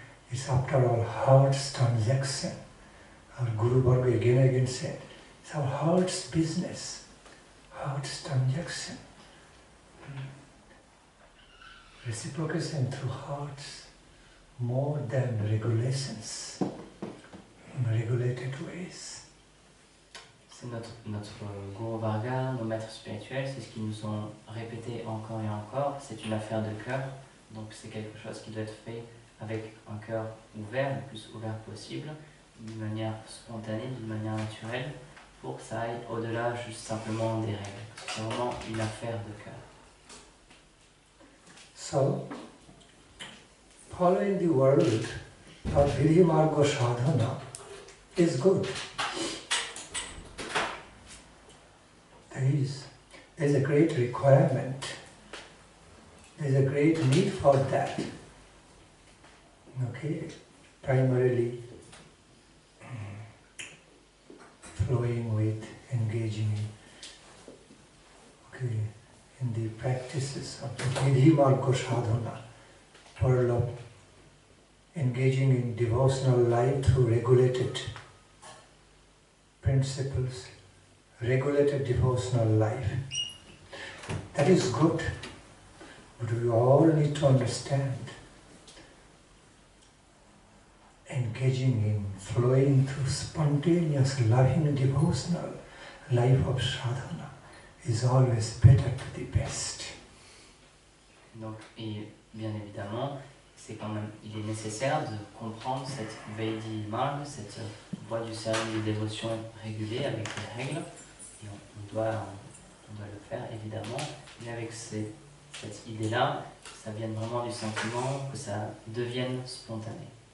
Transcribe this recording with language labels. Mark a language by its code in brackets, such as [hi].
[en] It's after all heart's transaction. Our Guru Varga again and again said, it's our heart's business, heart's transaction. Reciprocation through hearts, more than regulations, in regulated ways. [fr] C'est notre Guru Varga, nos maîtres spirituels, c'est ce qu'ils nous ont répété encore et encore. C'est une affaire de cœur, donc c'est quelque chose qui doit être fait avec un cœur ouvert, le plus ouvert possible, d'une manière spontanée, d'une manière naturelle, pour que ça aille au-delà juste simplement des règles. C'est vraiment une affaire de cœur. [en] So, following the world of viddhi-marga sadhana is good. There is a great requirement. There is a great need for that. Okay, primarily flowing with, engaging in the practices of the viddhi-marga sadhana, world of engaging in devotional life through regulated principles, regulated devotional life. That is good, but we all need to understand engaging in, flowing through spontaneous, loving, devotional life of sadhana is always better to the best. [fr] Donc, et bien évidemment, c'est quand même, il est nécessaire de comprendre cette viddhi-marga, cette voie du service de dévotion régulée avec des règles, et on doit le faire évidemment, mais avec cette idée-là, que ça vienne vraiment du sentiment, que ça devienne spontané.